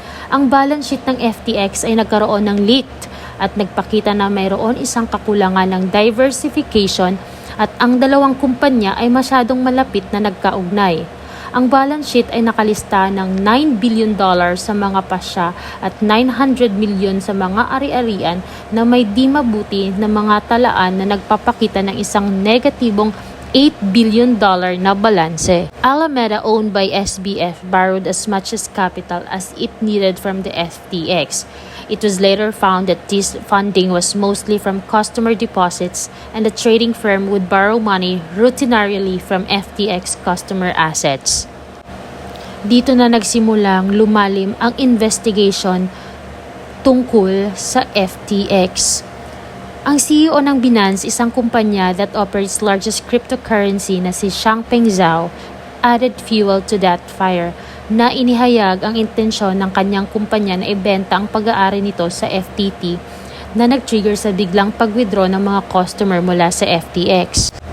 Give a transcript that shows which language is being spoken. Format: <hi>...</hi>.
<tl>Ang balance sheet ng FTX ay nagkaroon ng leaked at nagpakita na mayroon isang kakulangan ng diversification at ang dalawang kumpanya ay masyadong malapit na nagkaugnay. Ang balance sheet ay nakalista ng $9 billion sa mga pasya at $900 million sa mga ari-arian na may di mabuti na mga talaan na nagpapakita ng isang negatibong $8 billion na balanse.</tl> <en>Alameda, owned by SBF, borrowed as much as capital as it needed from the FTX. It was later found that this funding was mostly from customer deposits and the trading firm would borrow money routinarily from FTX customer assets.</en> <tl>Dito na nagsimulang lumalim ang investigation tungkol sa FTX. Ang CEO ng Binance, isang kumpanya</tl> <en>that operates largest cryptocurrency</en> <tl>na si Changpeng Zhao,</tl> <en>added fuel to that fire</en> <tl>na inihayag ang intensyon ng kanyang kumpanya na ibenta ang pag-aari nito sa FTT na nag-trigger sa biglang pag-withdraw ng mga customer mula sa FTX.</tl>